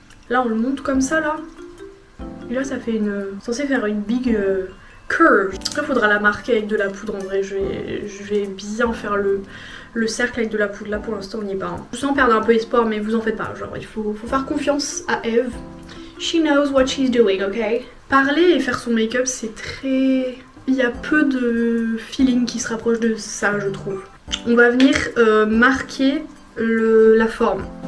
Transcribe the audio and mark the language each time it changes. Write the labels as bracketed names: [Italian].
[French] Là, on le monte comme ça là. Et là ça fait censé faire une big curve. Après faudra la marquer avec de la poudre en vrai. Je vais bien faire le cercle avec de la poudre. Là pour l'instant on n'y est pas. Hein. Sans perdre un peu espoir, mais vous en faites pas. Genre il faut faire confiance à Eve. [English] She knows what she's doing, ok? [French] Parler et faire son make-up c'est très... Il y a peu de feeling qui se rapproche de ça je trouve. On va venir marquer la forme.